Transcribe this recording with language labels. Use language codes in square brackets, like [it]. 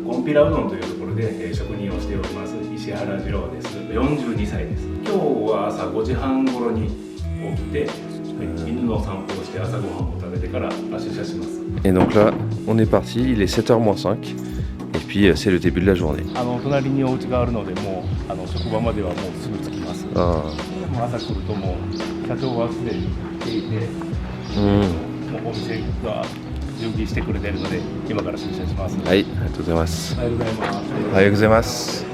[ja] コンピラうどんというところで職人をしております石原次郎です。 42歳です。今日は朝5時半頃に起きて、犬の散歩をして朝ごはんを食べてから出社します。 [fr] Et donc là, on est parti, il est 7h moins 5 et puis c'est le début de la journée. [ja] 隣にお家があるのでもう職場まではもうすぐ着きます。朝来るともう社長はすでに来ていて、もうお店が準備してくれているので今から出社します。はい、ありがとうございます。おはようございます。おはようございます。